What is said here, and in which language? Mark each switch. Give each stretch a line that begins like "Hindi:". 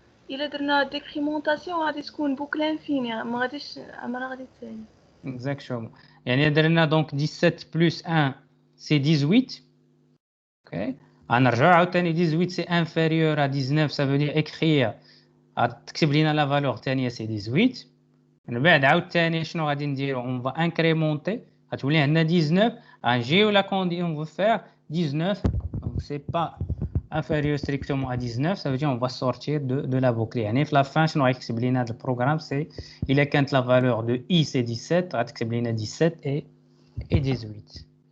Arabic: إلا درنا ديكريمونطاسيون غادي تكون بوكل انفيني ما غاديش عمرها غادي تسالي.
French: Exactement.
Arabic: يعني درنا
French: donc 17 plus 1 c'est 18. OK.
Arabic: غنرجعوا عاوتاني
French: 18 c'est inférieur à 19, ça veut dire écrire
Arabic: تكتب لنا
French: la valeur ثانيه c'est 18.
Arabic: من بعد عاوتاني شنو غادي نديرو
French: on va incrémenter
Arabic: غتولي عندنا 19 غنجيو
French: la condition on veut faire 19 donc c'est pas inférieur strictement à 19, ça veut dire on va sortir de la boucle.
Arabic: يعني في la fin شنو غيكتب لنا هذا البروغرام c'est إلا كانت
French: la valeur de I c'est 17
Arabic: غتكتب لنا 17 et 18.